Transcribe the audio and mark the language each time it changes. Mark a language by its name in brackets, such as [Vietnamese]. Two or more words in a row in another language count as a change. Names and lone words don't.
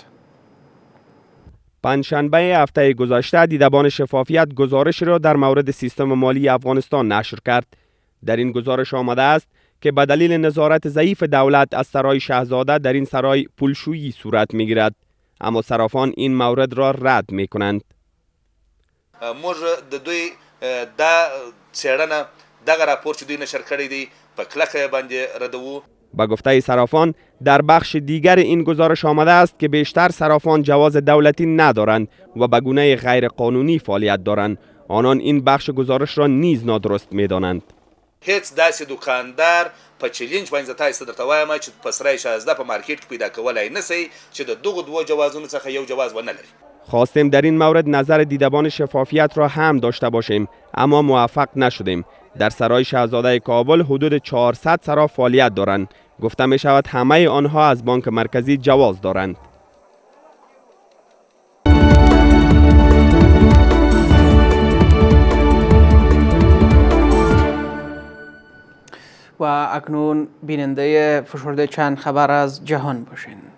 [Persian] پنجشنبه هفته گذشته دیدبان شفافیت گزارش را در مورد سیستم مالی افغانستان نشر کرد. در این گزارش آمده است که به دلیل نظارت ضعیف دولت از سرای شاهزاده در این سرای پولشویی صورت می‌گیرد، اما صرافان این مورد را رد می‌کنند. [Pashto] موږ د دوی دا څېړنه دغه راپور چې دوی نشر کړی دی په کلکه باندې ردوو. [Persian] با گفته صرافان در بخش دیگر این گزارش آمده است که بیشتر صرافان جواز دولتی ندارند و به گونه غیر قانونی فعالیت دارند. آنان این بخش گزارش را نیز نادرست می‌دانند. [Pashto] هیڅ داسې دکاندار په چیلنج باندې تاسو درته وایم چې په سرای شاهزاده په مارکیټ کې پیدا کولای نشي چې د دغه دوه جوازونو څخه یو جواز ونه لري. [Persian] خواستیم در این مورد نظر دیدبان شفافیت را هم داشته باشیم اما موفق نشدیم. در سرای شاهزاده کابل حدود 400 صراف فعالیت دارند. گفته می شود همه آنها از بانک مرکزی جواز دارند. و اکنون بیننده فشرده چند خبر از جهان باشین.